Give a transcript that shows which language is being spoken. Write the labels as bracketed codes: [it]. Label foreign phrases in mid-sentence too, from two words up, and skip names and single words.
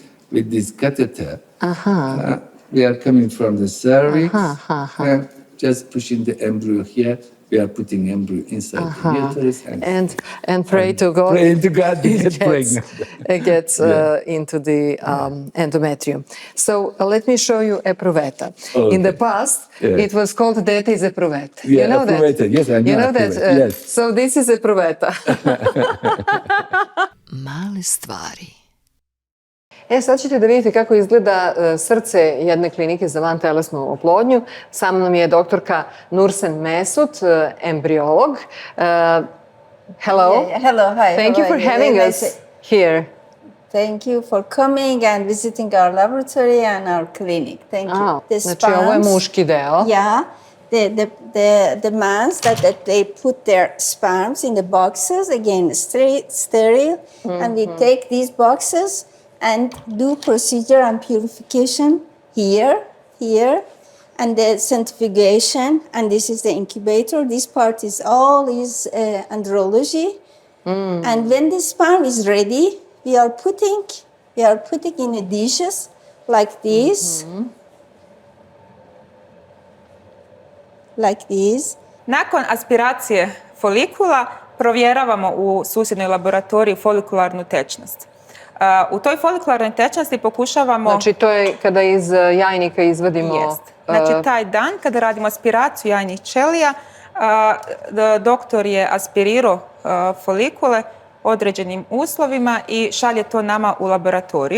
[en] With this catheter, we are coming from the cervix and just pushing the embryo here. We are putting embryo inside the uterus And pray to God. Praying to God to get pregnant. It gets into the endometrium. So let me show you epruveta. Okay. In the past, it was called [sr] dete iz epruveta. [en] Yeah, you know epruveta. that? Yes, I know You know that? epruveta, yes. So this is epruveta. [sr] Male stvari. Sad ćete da vidite kako izgleda srce jedne klinike za vantelesnu oplodnju. Sa mnom je doktorka Nursen Mesut, embriolog. [en] Hello. Yeah, hello, hi. Thank how you for are you? having Very us nice. here. Thank you for coming and visiting our laboratory and our clinic. Thank you. The [sr] Znači, ovo je [en] sperms- [sr] muški deo. [en] Yeah, the mans that they put their sperms in the boxes, again sterile, and we take these boxes and do procedure and purification here, and the centrifugation, and this is the incubator. This part is all andrology, and when the sperm is ready, we are putting in the dishes like this. Like this. [sr] Nakon aspiracije folikula provjeravamo u susjednoj laboratoriji folikularnu tečnost. U toj folikularnoj tečnosti pokušavamo... Znači, to je kada iz jajnika izvadimo... Jest. Znači, taj dan kada radimo aspiraciju jajnih ćelija, doktor je aspirirao folikule određenim uslovima i šalje to nama u laboratoriju.